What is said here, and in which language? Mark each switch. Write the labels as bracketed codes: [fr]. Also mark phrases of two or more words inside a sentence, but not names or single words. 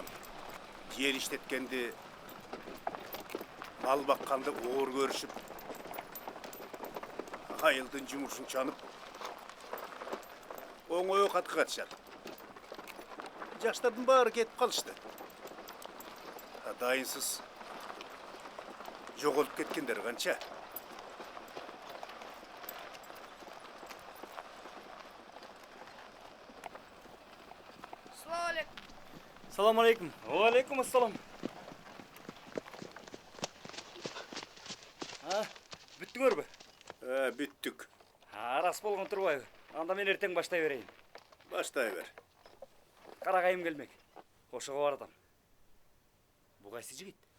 [ky] Жер иштеткенди, мал бакканды оор көрүшүп, айылдын жумушун чанып, оңой окатка катышат. Жаштардын баары кетип калышты. Дайынсыз жоголуп кеткендер канча? [ar] سلام عليكم. عليكم السلام. [ky] Бүттүңөрбү? Бүттүк. Рас болгон турбайбы? Анда мен эртең баштай берейин. Баштай бер. Карагайым келмек. Ошого баратам. Бу кайсы жигит?